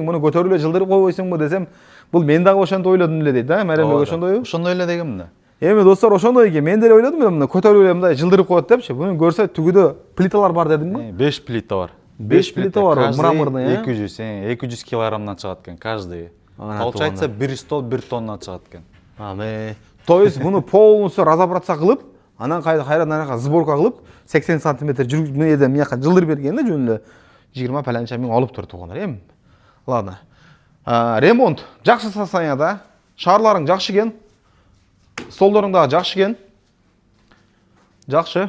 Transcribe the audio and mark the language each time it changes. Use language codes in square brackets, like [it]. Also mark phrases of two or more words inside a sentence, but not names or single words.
[ky] Муну көтөрүп эле жылдырып койбойсуңбу десем, бул мен дагы ошентип ойлодум эле дейт, да? Марембек ошондойбу? Ошондой эле дегем да. Эми достор, ошондой экен. Мен деле ойлодум, мына көтөрүп эле мындай жылдырып коет депчи. Буну көрсө түгүдө плиталар бар дедимби? 5 плита бар. 5 плита бар, мраморный, 200 килограммдан чыгат экен каждый. Получается 1 стол 1 тонна чыгат экен. [ru] То есть [ky] буну [ru] полностью разобраться [ky] кылып, анан кайрадан анака сборка кылып, 80 сантиметр жүрүп менен мияка жылдырып берген да жөн эле 20 паланча миң алып тур туугандар, эми. [ru] Ладно. [ky] Ремонт жакшы состоянияда, шаарларың жакшы экен. Столдорың дагы жакшы экен. Жакшы.